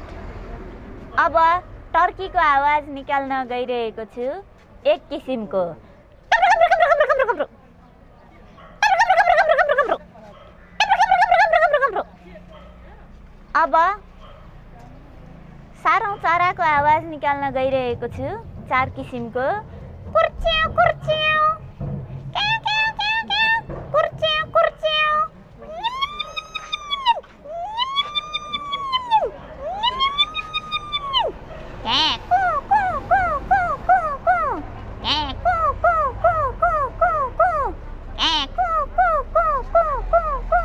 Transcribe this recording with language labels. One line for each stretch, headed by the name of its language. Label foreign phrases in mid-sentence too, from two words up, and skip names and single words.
Nepali: अब टर्कीको आवाज निकाल्न गइरहेको छु 1 किसिमको। अब सारौँ चराको आवाज निकाल्न गइरहेको छु 4 किसिमको। कुर्च्याउ कुर्च्याउ क्याउ क्याउ क्याउ क्याउ कुर्च्याउ कुर्च्याउ क्या कु कु कु कु कु कु क्या कु कु कु कु कु कु क्या कु कु कु कु कु कु।